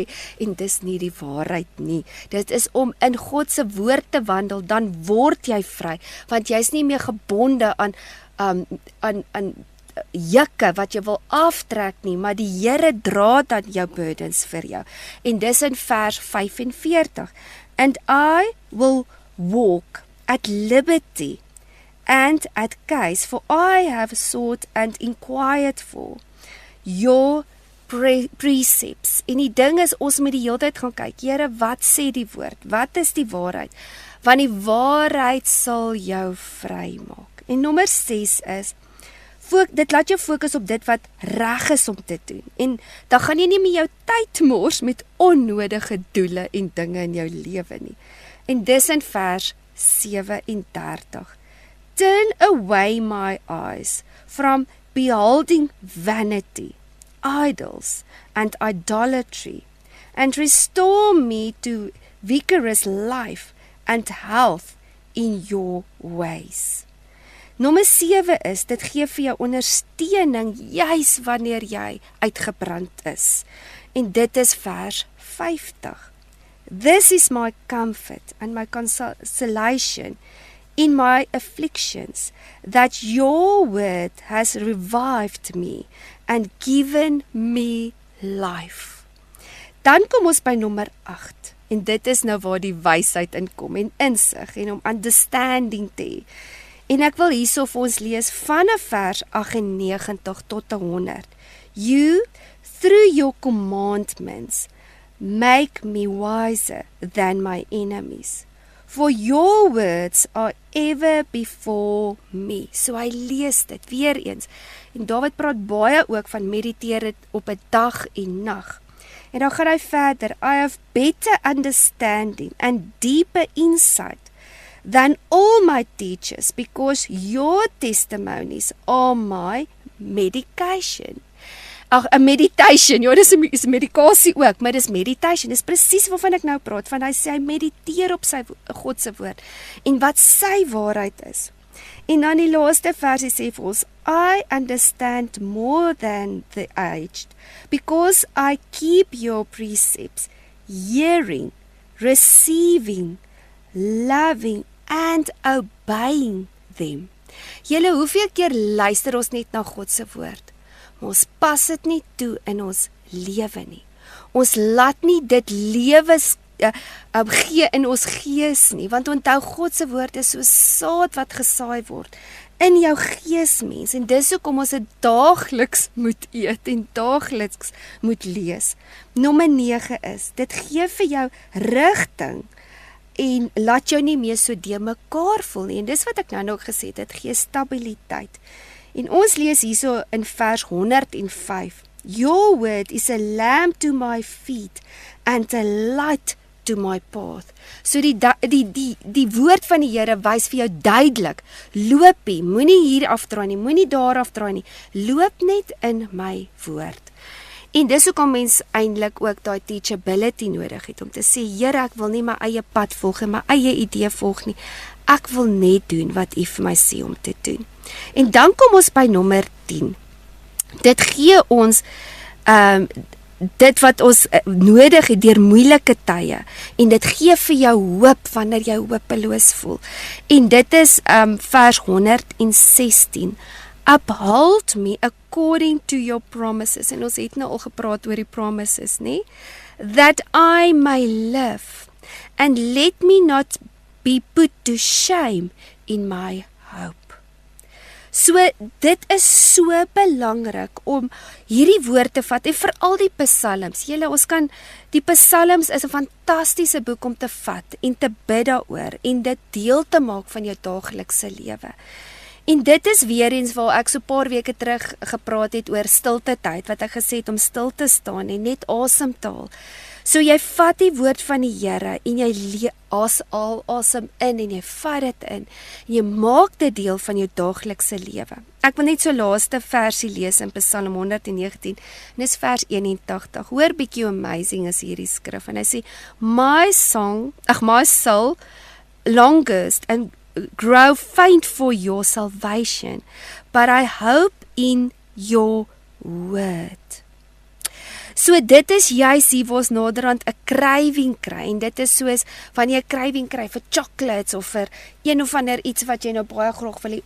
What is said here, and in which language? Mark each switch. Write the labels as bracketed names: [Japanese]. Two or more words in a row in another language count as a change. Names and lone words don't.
[Afrikaans] En dis nie die waarheid nie. Dit is om in God se woord te wandel, dan word jy vry. Want jy's nie meer gebonde aan jukke wat jy wil aftrek nie, maar die Here dra dan jou burdens vir jou. En dis in vers 45. [English] And I will walk at liberty and at case, for I have sought and inquired for your precepts. [Afrikaans] En die ding is, ons moet die hele tyd gaan kyk, Here, wat sê die woord? Wat is die waarheid? Want die waarheid sal jou vry maak. En nommer 6 is, dit laat jou fokus op dit wat reg is om te doen. En dan gaan jy nie meer jou tyd mors met onnodige doele en dinge in jou lewe nie. En dis in vers 37. [English] Turn away my eyes from beholding vanity, idols and idolatry, and restore me to vigorous life and health in your ways. [Afrikaans] Nommer 7 is, dit gee vir jou ondersteuning juis wanneer jy uitgebrand is. En dit is vers 50. This is my comfort and my consolation in my afflictions, that your word has revived me and given me life. Dan kom ons by nommer 8. En dit is nou waar die wysheid inkom en insig en om understanding te hê. En ek wil hierso vir ons lees vanaf vers 98 tot 100. [English] You, through your commandments, make me wiser than my enemies. For your words are ever before me. [Afrikaans] So hy lees dit weer eens. En Dawid praat baie ook van mediteer dit op 'n dag en nag. En dan gaan hy verder. [English] I have better understanding and deeper insight than all my teachers, because your testimonies are my medication. Meditation, [Afrikaans] ja, dis medikasie ook, maar dis meditation, dis presies waarvan ek nou praat, van hy sê, hy mediteer op sy God se woord, en wat sy waarheid is. En dan die laaste versie sê vir ons, [English] I understand more than the aged, because I keep your precepts, hearing, receiving, loving and obeying them. [Afrikaans] Julle, hoeveel keer luister ons net na God se woord? Maar ons pas dit nie toe in ons lewe nie. Ons laat nie dit lewe gee in ons gees nie, want onthou God se woord is so saad wat gesaai word in jou gees, mens, en dis hoekom ons dit daagliks moet eet en daagliks moet lees. Nommer 9 is, dit gee vir jou rigting en laat jou nie meer so de mekaar voel nie. En dis wat ek nou ook gesê het, dit gee stabiliteit. En ons lees hierso in vers 105. [English] Your word is a lamp to my feet and a light to my path. [Afrikaans] So die woord van die Here wys vir jou duidelik, loopie, moenie hier afdraai nie, moenie daar afdraai nie, loop net in my woord. En dis hoekom mens eintlik ook daai teachability nodig het, om te sê, Here, ek wil nie my eie pad volg en my eie idee volg nie, ek wil net doen wat U vir my sê om te doen. En dan kom ons by nommer 10. Dit gee ons dit wat ons nodig het deur moeilike tye, en dit gee vir jou hoop wanneer jy hopeloos voel. En dit is vers 116. Uphold me according to your promises. En ons het nou al gepraat oor die promises, nie? [English] That I may live, and let me not be put to shame in my hope. [Afrikaans] So dit is so belangrik om hierdie woord te vat en veral die psalms. Julle, ons kan die psalms is 'n fantastiese boek om te vat en te bid daaroor en dit deel te maak van jou daaglikse lewe. En dit is weer eens waar ek so 'n paar weke terug gepraat het oor stilte tyd, wat ek gesê het om stil te staan en net asem te haal. So jy vat die woord van die Here en jy asem in en jy vat dit in. En jy maak dit deel van jou daaglikse lewe. Ek wil net so laaste versie lees in Psalm 119 en dis vers 81. Hoor bietjie hoe amazing is hierdie skrif. En hy sê, [English] my soul longest and grow faint for your salvation, but I hope in your word. [Afrikaans] So dit is juist hier waar ons naderhand 'n craving kry, en dit is soos wanneer jy 'n craving kry vir chocolates of vir een of ander iets wat jy nou baie graag wil hê.